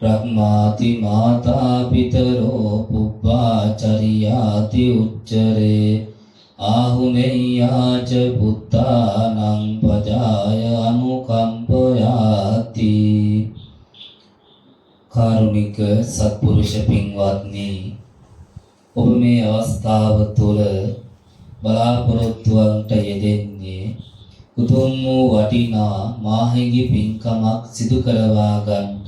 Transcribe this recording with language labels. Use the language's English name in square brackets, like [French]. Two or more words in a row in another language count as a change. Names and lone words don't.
[Pali] ධම්මාති මාතා පිතරෝ පුබ්බාචරියාති උච්චරේ ආහුනේයාච පුත්තානං පජාය අනුකම්පයාති. [Sinhala] කාරුණික සත්පුරුෂ පින්වත්නි, ඔබ මේ අවස්ථාව තුළ බලාපොරොත්තුවන්ට යෙදෙන්නේ උතුම් වූ වටිනා මාහිඟි පින්කමක් සිදු කරවා ගන්නට.